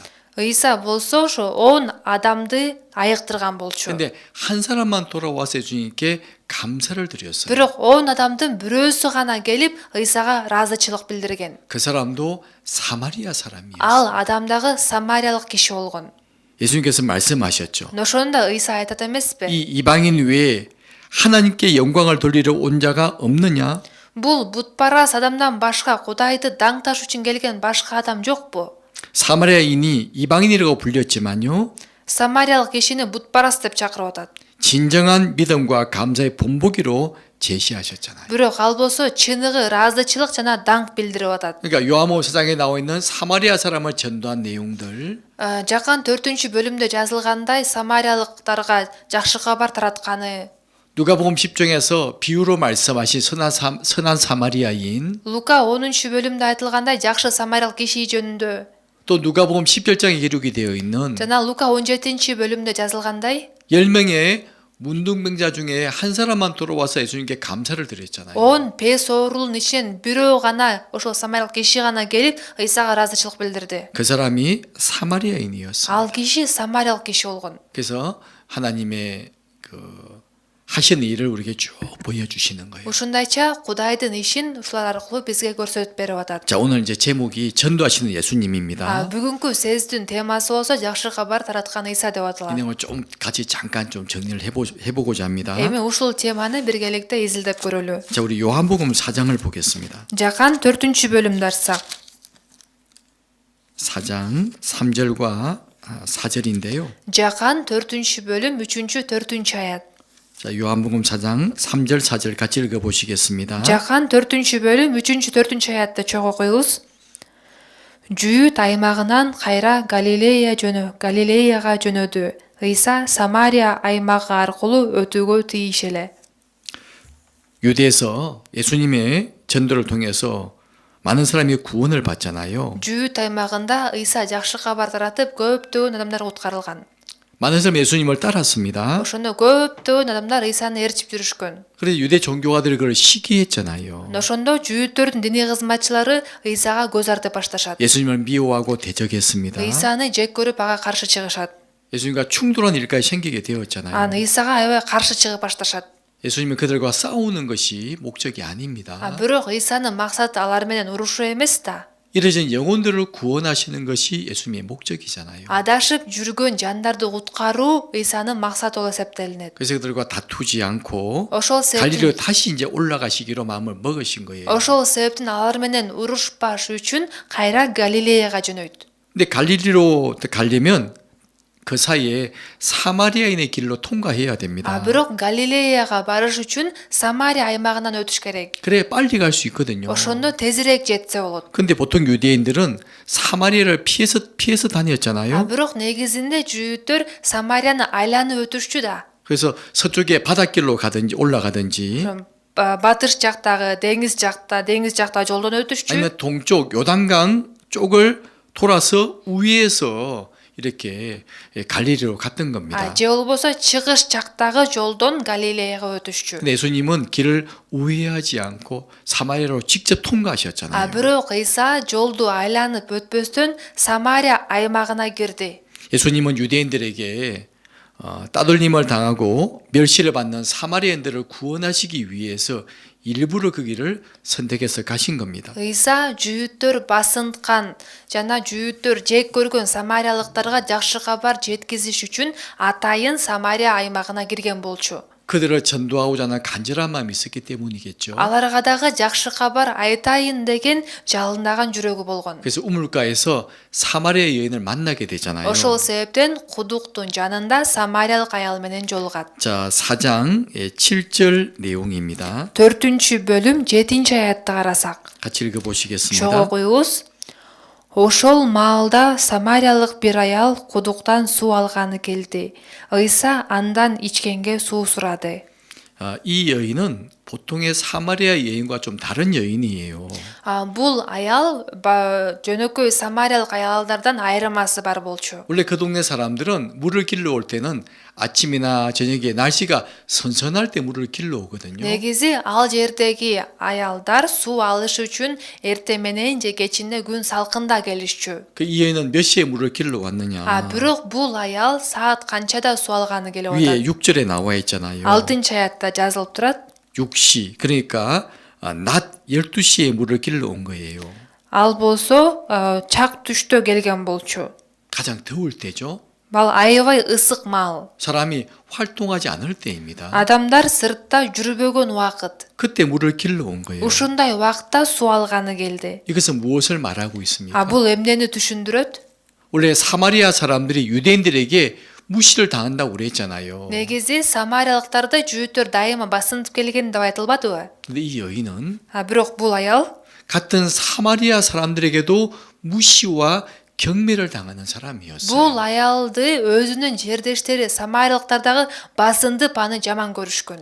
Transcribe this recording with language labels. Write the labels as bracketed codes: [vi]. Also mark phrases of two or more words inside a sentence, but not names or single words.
[ky] ыйса болсо ошо 10 адамды айыктырган болчу. [ko] 근데 한 사람만 돌아와서 예수님께 감사를 드렸어요. [ky] Бирок 10 адамдын бирөөсү гана келип ыйсага ыраазычылык билдирген. [ko] 그 사람도 사마리아 사람이었어요. [ky] Ал адам дагы самариялык киши болгон. [ko] 예수님께서 말씀하셨죠. [ky] Ошондо ыйса айтат эмеспи? [ko] 이 이방인 외에 하나님께 영광을 돌리러 온 자가 없느냐? [ky] Бул бутпарас адамдан башка Кудайды даңташ үчүн келген башка адам жокпу? [ko] 사마리아인이 이방인이라고 불렸지만요. [ky] Самариялык кишини бутпарас деп чакырып атат. [ko] 진정한 믿음과 감사의 본보기로 제시하셨잖아요. [ky] Бирок ал болсо чыныгы ыраазычылык жана даңк билдирип атат. [ko] 그러니까 요한복음 4장에 나와 있는 사마리아 사람을 전도한 내용들 [ky] Жакан 4-бөлүмдө жазылгандай самариялыктарга жакшы кабар таратканы, [ko] 누가복음 10장에서 비유로 말씀하신 선한 사마리아인 [ky] Лука 10-бөлүмдө айтылгандай жакшы самариялык киши жөнүндө, [ko] 또 누가복음 11장에 기록이 되어 있는 [ky] жана Лука 17-бөлүмдө жазылгандай [ko] 10명의 문둥병자 중에 한 사람만 돌아와서 예수님께 감사를 드렸잖아요. [ky] 10 бес оорулун ичинен бирөө гана ошол самариялык киши гана келип ыйсага ыраазычылык билдирди. [ko] 그 사람이 사마리아인이었어요. [ky] Ал киши самариялык киши болгон. [ko] 그래서 하나님의 그 하시는 일을 우리에게 쭉 보여주시는 거예요. [ky] Ушундайча Кудайдын ишин ушулар аркылуу бизге көрсөтүп берип атат. [ko] 자, 오늘 이제 제목이 전도하시는 예수님입니다. [ky] бүгүнкү сездин темасы болсо жакшы кабар тараткан ыйса деп [ko] 이 [ky] аталат. [ko] 내용을 좀 같이 잠깐 좀 정리를 해보고자 합니다. [ky] Эми ушул теманы биргеликте изилдеп көрөлү. [ko] 자, 우리 요한복음 4장을 보겠습니다. [ky] Жакан 4-бөлүмдү ачсак. [ko] 4장 3절과 4절인데요. [ky] Жакан 4 бөлүм 3-4 аят. [ko] 자, 요한복음 4장 3절 4절 같이 읽어 보시겠습니다. [ky] Жакан 4 бөлүм 3-4 аятты чогуу коюңуз. Жүйүт аймагынан кайра Галилеяга жөнөдү. Ыйса Самария аймагы аркылуу өтүүгө тийиш эле. [ko] 유대에서 예수님의 전도를 통해서 많은 사람이 구원을 받잖아요. [ky] Жүйүт аймагында Ыйса жакшы кабар таратып, көптөгөн адамдар куткарылган. [ko] 많은 사람이 예수님을 따랐습니다. [ky] Ошондо көптөгөн адамдар Ыйсаны ээрчип жүрүшкөн. [ko] 그래서 유대 종교가들이 그걸 시기했잖아요. [ky] Ошондо жүйүттөрдүн диний кызматчылары Ыйсага көз артып башташат. [ko] 예수님을 미워하고 대적했습니다. [ky] Ыйсаны жек көрүп ага каршы чыгышат. [ko] 예수님과 충돌한 일까지 생기게 되었잖아요. [ky] Аны Ыйсага аябай каршы чыгып башташат. [ko] 예수님은 그들과 싸우는 것이 목적이 아닙니다. [ky] Бирок Ыйсанын максаты алар менен урушуу эмес да. [ko] 이러진 영혼들을 구원하시는 것이 예수님의 목적이잖아요. [ky] Адашып жүргөн жандарды куткаруу Ыйсанын максаты болуп эсептелинет. [ko] 그래서 그들과 다투지 않고 [ky] Ошол [ko] 갈릴리로 [ky] себептен [ko] 다시 이제 올라가시기로 마음을 먹으신 거예요. [ky] ошол себептен алар менен урушпаш үчүн кайра Галилеяга жөнөйт. [ko] 근데 갈릴리로 가려면 그 사이에 사마리아인의 길로 통과해야 됩니다. [ky] Бирок Галилеяга барыш үчүн Самария аймагынан өтүш керек. [ko] 그래 빨리 갈 수 있거든요. [ky] Ошондо тезирээк жетсе болот. [ko] 근데 보통 유대인들은 사마리아를 피해서 다녔잖아요. [ky] Бирок негизинде жүйүттөр Самарияны айланып өтүшчү да. [ko] 그래서 서쪽에 바닷길로 가든지 올라가든지 [ky] Батыш жактагы, деңиз жакта жолдон өтүшчү. [ko] 아니면 동쪽 요단강 쪽을 돌아서 위에서 이렇게 갈릴리로 갔던 겁니다. [ky] Же болбосо чыгыш жактагы жолдон Галилеяга өтүшчү. [ko] 근데 예수님은 길을 우회하지 않고 사마리아로 직접 통과하셨잖아요. [ky] Бирок Ыйса жолду айланып өтпөстөн Самария аймагына кирди. [ko] 예수님은 유대인들에게 따돌림을 당하고 멸시를 받는 사마리아인들을 구원하시기 위해서 일부러 그 길을 선택해서 가신 겁니다. [ky] Ыйса жүйүттөр басынткан жана жүйүттөр жек көргөн самариялыктарга жакшы кабар жеткизиш үчүн атайын Самария аймагына кирген болчу. [ko] 그들을 전도하고자 하는 간절한 마음이 있었기 때문이겠죠. [ky] Аларга дагы жакшы кабар айтайын деген жалындаган жүрөгү болгон. [ko] 그래서 우물가에서 사마리아 여인을 만나게 되잖아요. [ky] Ошол себептен кудуктун жанында самариялык аял менен жолугат. [ko] 자, 4장 7절 내용입니다. [ky] 4 bölüm 7 аятты карасак. [ko] 같이 읽어 보시겠습니다. [ky] Чогуу коюңуз. Ошол маалда самариялык бир аял кудуктан суу алганы келди. Ыйса андан ичкенге суу сурады. [ko] 이 여인은 보통의 사마리아 여인과 좀 다른 여인이에요. [ky] Бул аял жөнөкөй самариялык аялдардан айырмасы бар болчу. [ko] 원래 그 동네 사람들은 물을 길러 올 때는 아침이나 저녁에 날씨가 선선할 때 물을 길러 오거든요. [ky] Негизи ал жердеги аялдар суу алыш үчүн эртең менен же кечинде күн салкында келишчү. [ko] 이 여인은 몇 시에 물을 길러 왔느냐? [ky] Бирок бул аял саат канчада суу алганы келип [ko] 위에 [ky] атат. [ko] 6절에 나와 있잖아요. [ky] 6 аятта жазылып турат. [ko] 6시. 그러니까 낮 12시에 물을 길러 온 거예요. [ky] Ал болсо чак түштө келген болчу. [ko] 가장 더울 때죠. [ky] Бал аябай ысык маал. [ko] 사람이 활동하지 않을 때입니다. [ky] Адамдар сыртта жүрбөгөн убакыт. [ko] 그때 물을 길러 온 거예요. [ky] Ушундай убакытта суу алганы келди. [ko] 이것은 무엇을 말하고 있습니까? [ky] Бул эмнени түшүндүрөт? [ko] 원래 사마리아 사람들이 유대인들에게 무시를 당한다고 그랬잖아요. [ky] Негизи самариялыктарды жүйүттөр дайыма басынтып келген деп айтылбадыбы? [ko] 근데 이 여인은 [ky] Бирок бул аял [ko] 같은 사마리아 사람들에게도 무시와 경멸을 당하는 사람이었어요. [ky] бул аялды өзүнүн жердештери самариялыктардагы басындып аны жаман көрүшкөн.